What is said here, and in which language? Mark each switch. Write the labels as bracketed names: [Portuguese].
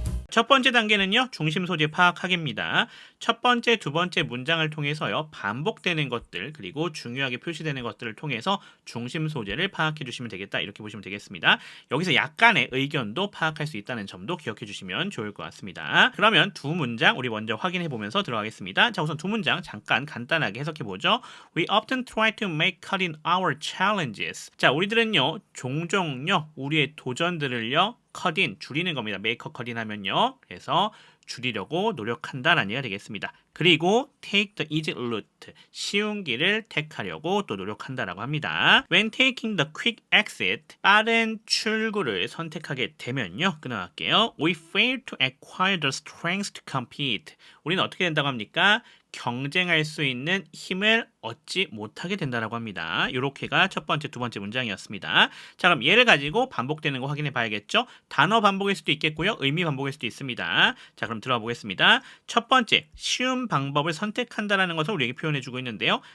[Korean] 첫 번째 단계는요, 중심 소재 파악하기입니다. 첫 번째, 두 번째 문장을 통해서요, 반복되는 것들, 그리고 중요하게 표시되는 것들을 통해서 중심 소재를 파악해 주시면 되겠다. 이렇게 보시면 되겠습니다. 여기서 약간의 의견도 파악할 수 있다는 점도 기억해 주시면 좋을 것 같습니다. 그러면 두 문장 우리 먼저 확인해 보면서 들어가겠습니다. 자, 우선 두 문장 잠깐 간단하게 해석해 보죠. [English] We often try to make cut in our challenges. [Korean] 자, 우리들은요, 종종요, 우리의 도전들을요, 컷인 줄이는 겁니다. 메이커 컷인 하면요. 그래서 줄이려고 노력한다라는 얘기가 되겠습니다. 그리고 [English] take the easy route, [Korean] 쉬운 길을 택하려고 또 노력한다라고 합니다. [English] When taking the quick exit, [Korean] 빠른 출구를 선택하게 되면요. 끊어갈게요. [English] We fail to acquire the strength to compete. [Korean] 우리는 어떻게 된다고 합니까? 경쟁할 수 있는 힘을 얻지 못하게 된다라고 합니다. 이렇게가 첫 번째, 두 번째 문장이었습니다. 자, 그럼 얘를 가지고 반복되는 거 확인해 봐야겠죠? 단어 반복일 수도 있겠고요. 의미 반복일 수도 있습니다. 자, 그럼 들어가 보겠습니다. 첫 번째, 쉬운 방법을 선택한다라는 것을 우리에게 표현해 주고 있는데요.